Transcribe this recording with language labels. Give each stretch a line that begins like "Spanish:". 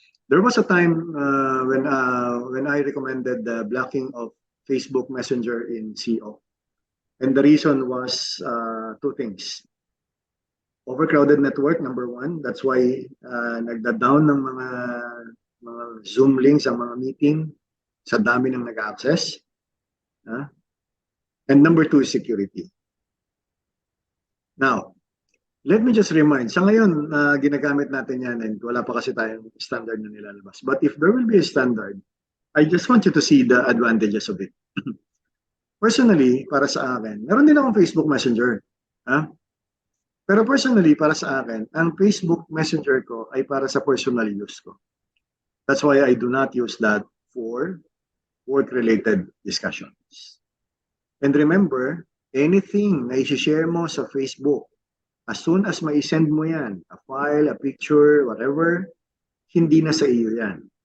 English: There was a time when I recommended the blocking of Facebook Messenger in CO. And the reason was two things. Overcrowded network, number one.
Filipino: That's why nagda-down ng mga Zoom links ang mga meeting sa dami ng nag-access.
English: And number two is security. Now, let me just remind,
Filipino: sa ngayon, ginagamit natin yan and wala pa kasi tayong standard na nilalabas.
English: But if there will be a standard, I just want you to see the advantages of it.
Filipino: Personally, para sa akin, meron din akong Facebook Messenger. Pero personally, para sa akin, ang Facebook Messenger ko ay para sa personal use ko.
English: That's why I do not use that for work-related discussions.
Filipino: And remember, anything na i-share mo sa Facebook, as soon as ma-send mo yan, a file, a picture, whatever, hindi na sa iyo yan.